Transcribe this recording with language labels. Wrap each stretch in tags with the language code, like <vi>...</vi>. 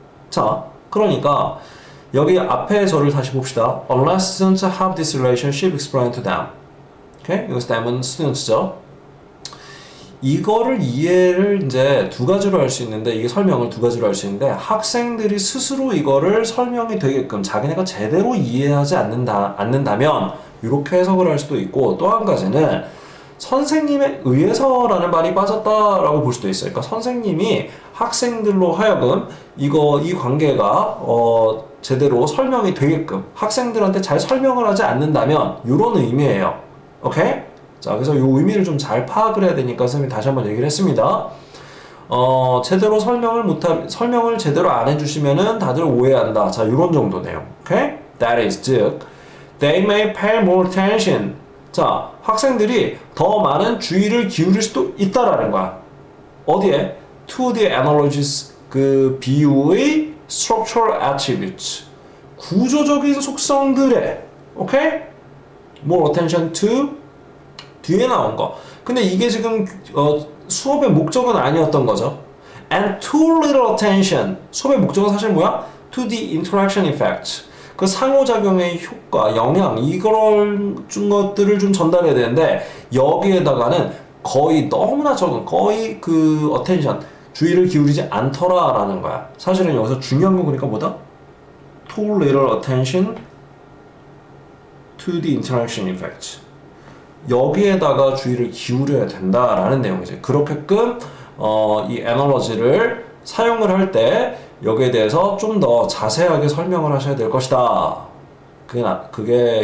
<ko>자, 그러니까 여기 앞에 저를 다시 봅시다.</ko> <en>Unless students have this relationship explained to them.</en> <ko>오케이? 이것은 them은 students죠. 이거를 이해를 이제 두 가지로 할 수 있는데, 이게 설명을 두 가지로 할 수 있는데, 학생들이 스스로 이거를 설명이 되게끔 자기네가 제대로 이해하지 않는다면 이렇게 해석을 할 수도 있고, 또 한 가지는 선생님에 의해서라는 말이 빠졌다라고 볼 수도 있어요. 그러니까 선생님이 학생들로 하여금 이 관계가 제대로 설명이 되게끔 학생들한테 잘 설명을 하지 않는다면 이런 의미예요. 오케이? 자, 그래서 이 의미를 좀 잘 파악을 해야 되니까 선생님이 다시 한번 얘기를 했습니다. 제대로 설명을 제대로 안 해주시면은 다들 오해한다. 자, 이런 정도 내용. 오케이?</ko> <en>That is, 즉, they may pay more attention.</en> <ko>자, 학생들이 더 많은 주의를 기울일 수도 있다라는 거야. 어디에?</ko> <en>To the analogies,</en> <ko>그 비유의</ko> <en>structural attributes.</en> <ko>구조적인 속성들에, 오케이?</ko> <en>More attention to</en> <ko>뒤에 나온 거. 근데 이게 지금 수업의 목적은 아니었던 거죠.</ko> <en>And too little attention.</en> <ko>수업의 목적은 사실 뭐야?</ko> <en>To the interaction effect.</en> <ko>그 상호작용의 효과, 영향, 이런 것들을 좀 전달해야 되는데, 여기에다가는 거의 너무나 적은, 거의 그 attention, 주의를 기울이지 않더라라는 거야. 사실은 여기서 중요한 건 그러니까 뭐다?</ko> <en>Too little attention to the interaction effect.</en> <ko>여기에다가 주의를 기울여야 된다라는 내용이지. 그렇게끔 이 애널러지를 사용을 할 때 여기에 대해서 좀 더 자세하게 설명을 하셔야 될 것이다. 그게 교육상 옳다. 자, 이런 내용이었습니다.</ko>